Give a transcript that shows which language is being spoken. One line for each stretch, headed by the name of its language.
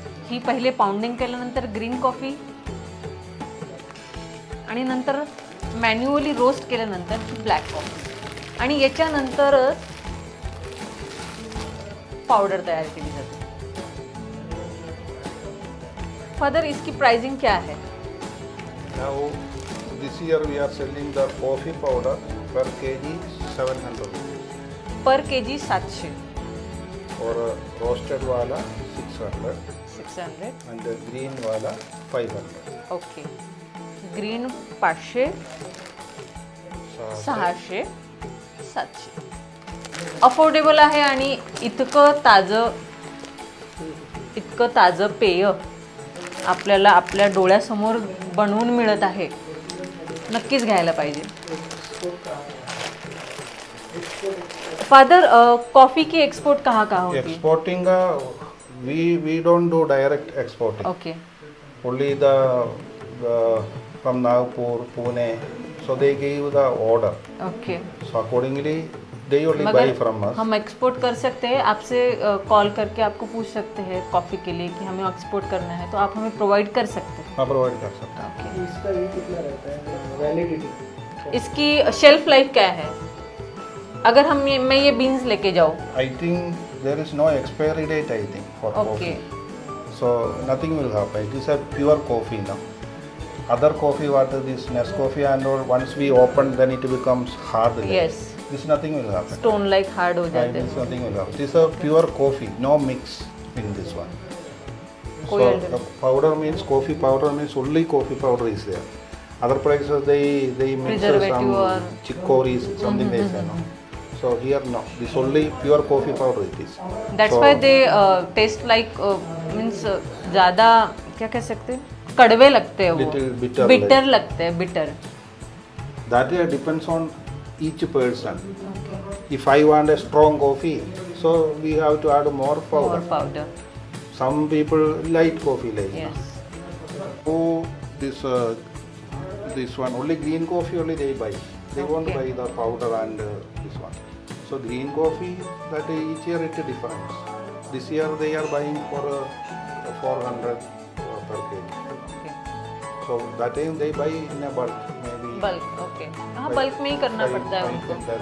Marathi: ही पहिले पाउंडिंग केल्यानंतर green coffee आणि नंतर मॅन्युअली रोस्ट केल्यानंतर ही ब्लॅक कॉफी आणि याच्यानंतरच पाउडर तैयार केली जाते.
Hindi: फादर, इसकी प्राइसिंग क्या है?
English: Now this year we are selling the coffee powder per kg 700 rupees. Per kg 700.
Hindi: और roasted वाला 600. 600.
English: And the green वाला 500.
Hindi: ओके. ग्रीन 500, 600, 700.
Marathi: अफोर्डेबल आहे आणि इतकं ताजं पेय आपल्याला आपल्या डोळ्यासमोर बनवून मिळत आहे. नक्कीच घ्यायला पाहिजे.
Hindi: फादर, कॉफी की एक्सपोर्ट कहाँ होती है?
English: Exporting we don't do direct exporting. Okay. Only the from Nagpur, Pune, so they give the order. Okay. So accordingly they only buy from us.
Hindi: हम एक्सपोर्ट कर सकते हैं, आपसे कॉल करके आपको पूछ सकते हैं कॉफ़ी के लिए कि हमें एक्सपोर्ट करना है, तो आप हमें प्रोवाइड कर सकते हैं. हाँ, प्रोवाइड कर सकते हैं.
English: Okay.
Hindi: इसका ये कितना रहता है वैलिडिटी? इसकी शेल्फ लाइफ क्या है अगर मैं ये बीन्स लेके जाऊँ?
English: I think there is no expiry date, I think, for coffee. So nothing will happen. It is a pure coffee now. Other coffee, what is this Nescafe and all, once we open then it becomes hard. Yes. This nothing will happen. Stone like hard
Hindi: हो जाते हैं.
English: This nothing will happen. This is a pure coffee, no mix in this one. So the powder means coffee powder means only coffee powder is there. Other places they mix some chicories, something they say no. So here no, this only pure coffee powder it is. That's why they taste like means
Hindi: ज़्यादा क्या कह सकते हैं, कड़वे लगते हैं वो. Bitter लगते हैं, bitter.
English: That depends on each person. Okay. If I want a strong coffee, so we have to add more powder. More powder. Some people like coffee like yes. Oh, this one only green coffee only they buy. They won't buy the powder and this one. So green coffee that each year it difference. This year they are buying for 400 per kg. Okay. So that time they buy in a bulk maybe. Bulk, okay.
Hindi: हाँ, bulk में ही करना पड़ता है उनको.